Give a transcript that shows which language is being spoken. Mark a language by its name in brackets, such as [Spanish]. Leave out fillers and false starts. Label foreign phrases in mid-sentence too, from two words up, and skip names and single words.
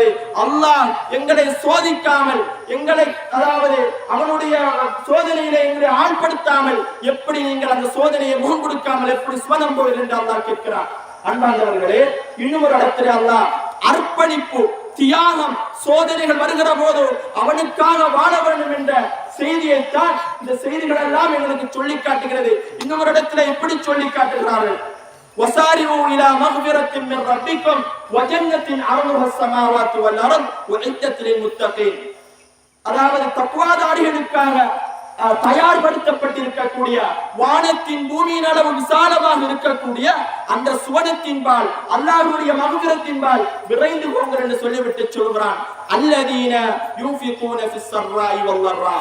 [Tamil] அல்லாஹ் எங்களை சோதிக்காமல், எங்களை அதாவது அவனுடைய சோதனையிலே எங்களை ஆழ்படுத்தாமல் எப்படி நீங்கள் அந்த சோதனையை முகம் கொடுக்காமல் எப்படி சுவனம் போவீர்கள் என்று அல்லாஹ் கேட்கிறார். அன்பார்ந்தவர்களே, இன்னும் ஒரு இடத்திலே அல்லாஹ் அர்ப்பணிப்பு, தியாகம், சோதனைகள் வருகிற போது அவனுக்காக வாழ வேண்டும் என்ற செய்தியைத்தான் இந்த செய்திகள் எல்லாம் எங்களுக்கு சொல்லி காட்டுகிறது. இன்னொரு இடத்துல எப்படி சொல்லி காட்டுகிறார்கள்? [Arabic] وسارعوا إلى مغفرة من ربكم وجنة عرضها السماوات والأرض وعدت للمتقين. [Tamil] அதாவது தக்வாதாரிகளுக்காக தயார்படுத்தப்பட்டிருக்கக்கூடிய வானத்தின் பூமியின் அளவு விசாலமாக இருக்கக்கூடிய அந்த சுவனத்தின்பால் அல்லாஹ்வுடைய மக்ஃபிரத்தின்பால் விரைந்து போங்கள் என்று சொல்லிவிட்டு சொல்கிறான். [Arabic] الذين ينفقون في السراء وال ضرா.